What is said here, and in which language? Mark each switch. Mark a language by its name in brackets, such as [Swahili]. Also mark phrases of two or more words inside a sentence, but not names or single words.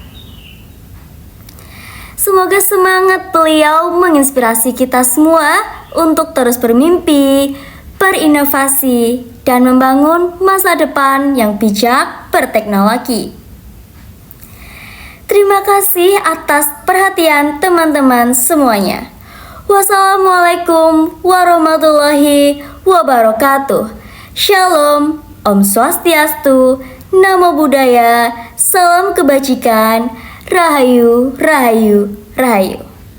[Indonesian] Semoga semangat beliau menginspirasi kita semua untuk terus bermimpi, berinovasi, dan membangun masa depan yang bijak berteknologi. Terima kasih atas perhatian teman-teman semuanya. [Arabic] والسلام عليكم ورحمة الله وبركاته. [Indonesian] Shalom, [Balinese] Om Swastiastu, [Pali] Namo Buddhaya, [Indonesian] Salam Kebajikan, [Javanese] Rahayu, Rahayu, Rahayu.